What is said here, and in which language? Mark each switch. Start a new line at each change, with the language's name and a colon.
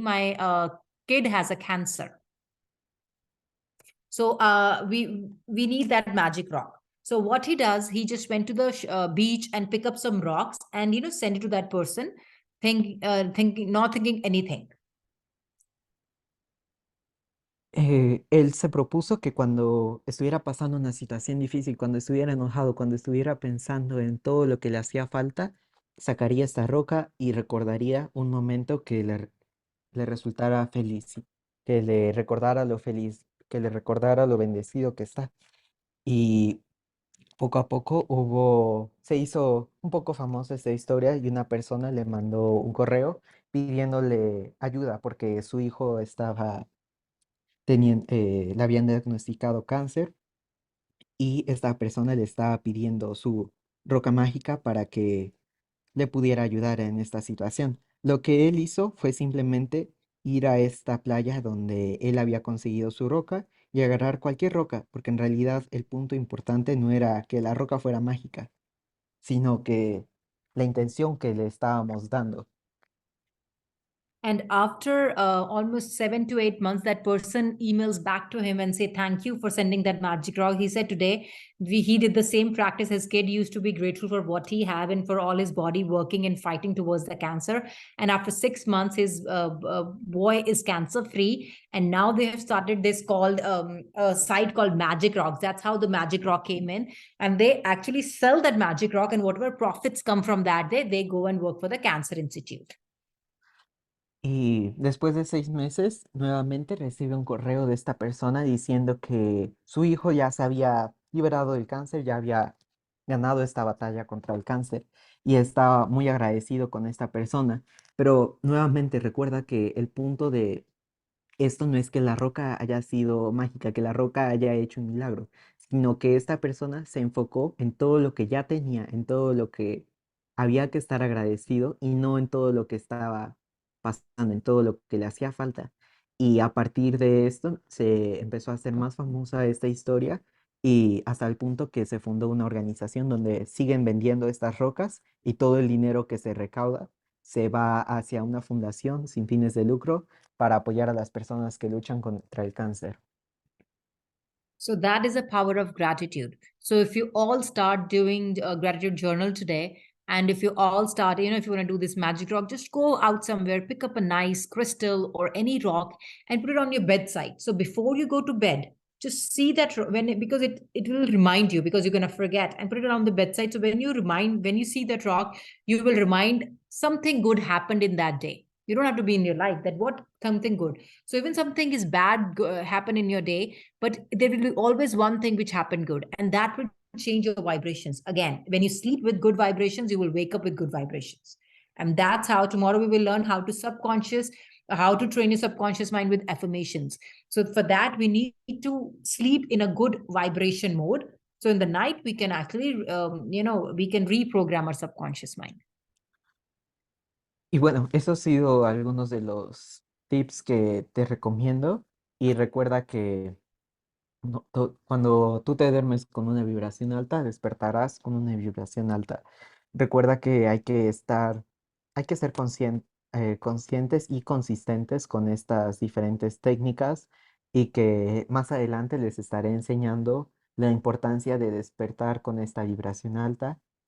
English: My kid has a cancer. So we need that magic rock. So what he does, he just went to the beach and pick up some rocks and send it to that person, thinking not thinking anything.
Spanish: Él se propuso que cuando estuviera pasando una situación difícil, cuando estuviera enojado, cuando estuviera pensando en todo lo que le hacía falta, sacaría esta roca y recordaría un momento que le resultara feliz, ¿sí? Que le recordara lo feliz, que le recordara lo bendecido que está. Y poco a poco se hizo un poco famosa esta historia y una persona le mandó un correo pidiéndole ayuda porque su hijo le habían diagnosticado cáncer y esta persona le estaba pidiendo su roca mágica para que le pudiera ayudar en esta situación. Lo que él hizo fue simplemente ir a esta playa donde él había conseguido su roca y agarrar cualquier roca, porque en realidad el punto importante no era que la roca fuera mágica, sino que la intención que le estábamos dando.
English: And after almost 7 to 8 months, that person emails back to him and say, thank you for sending that magic rock. He said today he did the same practice. His kid used to be grateful for what he had and for all his body working and fighting towards the cancer. And after 6 months, his boy is cancer free. And now they have started this called a site called Magic Rocks. That's how the Magic Rock came in. And they actually sell that Magic Rock, and whatever profits come from that, they go and work for the Cancer Institute.
Spanish: Y después de 6 meses, nuevamente recibe un correo de esta persona diciendo que su hijo ya se había liberado del cáncer, ya había ganado esta batalla contra el cáncer y estaba muy agradecido con esta persona. Pero nuevamente recuerda que el punto de esto no es que la roca haya sido mágica, que la roca haya hecho un milagro, sino que esta persona se enfocó en todo lo que ya tenía, en todo lo que había que estar agradecido y no en todo lo que estaba pasando, en todo lo que le hacía falta. Y a partir de esto se empezó a hacer más famosa esta historia y hasta el punto que se fundó una organización donde siguen vendiendo estas rocas y todo el dinero que se recauda se va hacia una fundación sin fines de lucro para apoyar a las personas que luchan contra el cáncer.
English: So that is the power of gratitude. So if you all start doing a gratitude journal today, and if you all start, if you want to do this magic rock, just go out somewhere, pick up a nice crystal or any rock and put it on your bedside. So before you go to bed, just see that because it will remind you, because you're going to forget, and put it on the bedside. So when you see that rock, you will remind something good happened in that day. You don't have to be in your life that what something good. So even something is bad happen in your day, but there will be always one thing which happened good, and that will change your vibrations. Again, when you sleep with good vibrations, you will wake up with good vibrations. And that's how tomorrow we will learn how to train your subconscious mind with affirmations. So for that, we need to sleep in a good vibration mode. So in the night, we can actually, we can reprogram our subconscious mind.
Spanish: Y bueno, esos han sido algunos de los tips que te recomiendo y recuerda que cuando tú te duermes con una vibración alta, despertarás con una vibración alta. Recuerda que hay que ser conscientes y consistentes con estas diferentes técnicas y que más adelante les estaré enseñando la importancia de despertar con esta vibración alta.